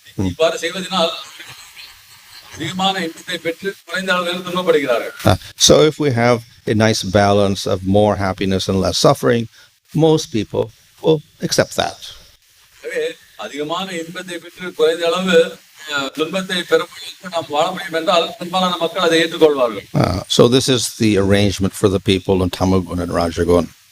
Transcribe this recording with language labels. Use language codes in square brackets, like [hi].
[ta] இவ்வாறு செய்வதனால் அதிகமான இன்பத்தை பெற்று குறைந்த அளவில் துன்பப்படுகிறார்கள். [en] So if we have a nice balance of more happiness and less suffering, most people will accept that. [ta] அதிகமான இன்பத்தை பெற்று குறைந்த அளவு துன்பத்தை பெறுவதற்கு நாம் வாழ முடியும் என்றால் பெரும்பாலான மக்கள் அதை ஏற்றுக்கொள்வார்கள். [en] So this is the arrangement for the people in tamagun and rajagun.